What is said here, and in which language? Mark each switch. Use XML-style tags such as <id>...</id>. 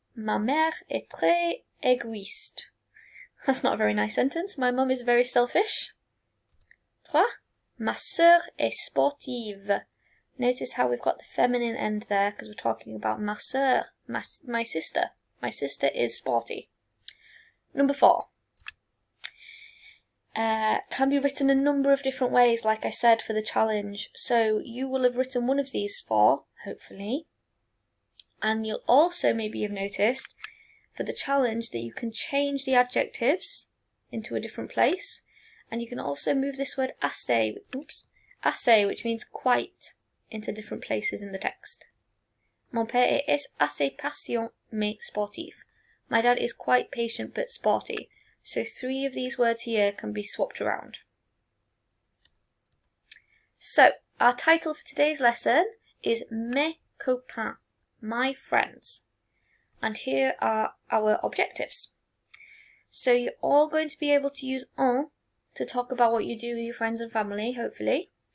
<fr>Ma mère est très égoïste.</fr> <en>That's not a very nice sentence. My mum is very selfish. 3.</en> <fr>Ma sœur est sportive.</fr> <en>Notice how we've got the feminine end there because we're talking about ma sœur, my sister. My sister is sporty. Number 4. Can be written a number of different ways, like I said, for the challenge. So you will have written one of these 4, hopefully. And you'll also maybe have noticed for the challenge that you can change the adjectives into a different place. And you can also move this word assez, which means quite, into different places in the text.</en> <fr>Mon père est assez patient mais sportif.</fr> <en>My dad is quite patient but sporty. So 3 of these words here can be swapped around. So, our title for today's lesson is Mes copains, my friends. And here are our objectives. So you're all going to be able to use on to talk about what you do with your friends and family, hopefully.</en>